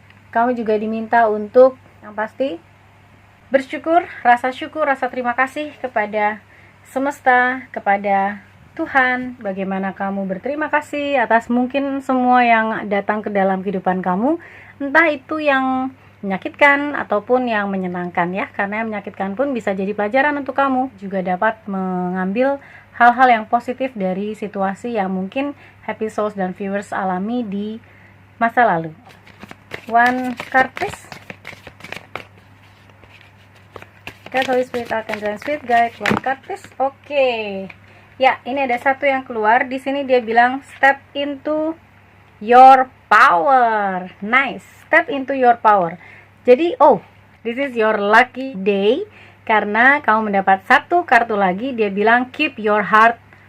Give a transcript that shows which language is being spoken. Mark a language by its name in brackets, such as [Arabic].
[Indonesian] Kamu juga diminta untuk yang pasti bersyukur, rasa terima kasih kepada semesta, kepada Tuhan, bagaimana kamu berterima kasih atas mungkin semua yang datang ke dalam kehidupan kamu, entah itu yang menyakitkan ataupun yang menyenangkan ya, karena yang menyakitkan pun bisa jadi pelajaran untuk kamu, juga dapat mengambil hal-hal yang positif dari situasi yang mungkin Happy Souls dan viewers alami di masa lalu. [English] One card please. God, Holy Spirit, Archangel Spirit Guide, one card please. [Indonesian] Oke. Ya, ini ada satu yang keluar. Di sini dia bilang [English] step into your power. Nice. Step into your power. [Indonesian] Jadi, [English] this is your lucky day [Indonesian] karena kamu mendapat satu kartu lagi. Dia bilang [English] keep your heart.